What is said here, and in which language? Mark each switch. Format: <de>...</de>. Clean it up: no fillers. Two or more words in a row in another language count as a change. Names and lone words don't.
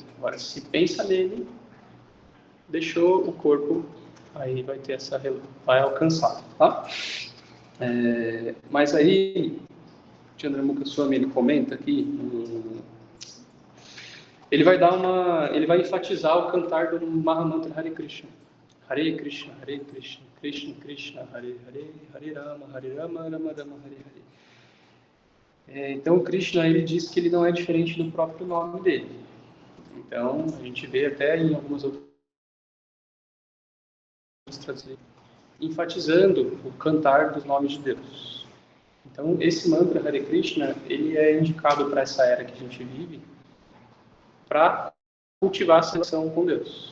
<pt>Agora, se pensa nele, deixou o corpo, aí vai ter vai alcançar, tá? Mas aí, Chandramukha Swami, ele comenta aqui, ele vai enfatizar o cantar do Mahamantra Hare Krishna.</pt> <sa>Hare Krishna, Krishna Krishna, Hare Hare, Hare Rama, Rama Rama, Hare Hare.</sa> <pt>Então, o Krishna, ele diz que ele não é diferente do próprio nome dele. Então, a gente vê até em algumas outras enfatizando o cantar dos nomes de Deus. Então, esse mantra Hare Krishna, ele é indicado para essa era que a gente vive, para cultivar essa relação com Deus.</pt>